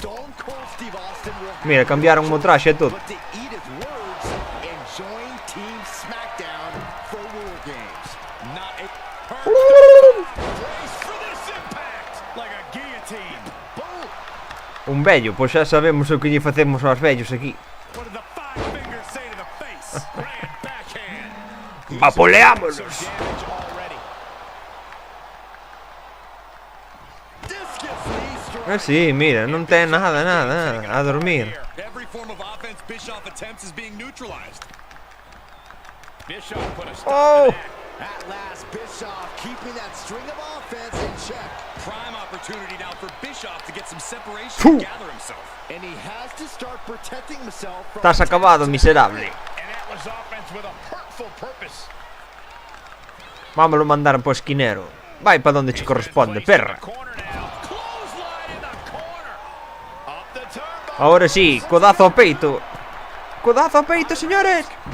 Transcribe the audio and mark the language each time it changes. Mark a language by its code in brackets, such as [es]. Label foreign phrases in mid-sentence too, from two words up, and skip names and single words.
[gl] Mira, cambiaron o traxe e todo. Un vello, pois xa sabemos o que lle facemos aos vellos aquí. Vapoleámonos. Sí, mira, non ten nada, a dormir. Oh! [en] At last, Bischoff keeping that string of offense in check. Prime opportunity now for Bischoff to get some separation and gather himself. And he has to start protecting himself from... [gl] Estás acabado, miserable. Vámoslo mandar po esquinero. Vai pa donde che corresponde, perra. [es] Ahora sí, [gl] codazo ao peito. Codazo ao peito, señores.